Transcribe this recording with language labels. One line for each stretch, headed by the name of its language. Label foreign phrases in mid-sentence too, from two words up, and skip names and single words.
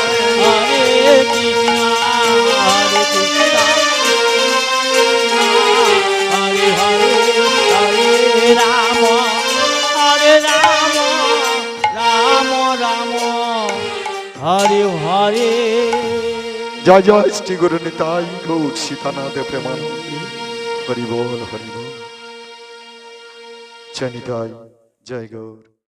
Bangla: হরে কৃষ্ণ হরে কৃষ্ণ হরে হরে হরে রাম হরে রাম রাম রাম হরে হরে জয় জয় শ্রী গুরু নিতাই গৌর সীতানাথ প্রেমানন্দে হরি বল হরি বল জয় নিতাই জয় গৌর।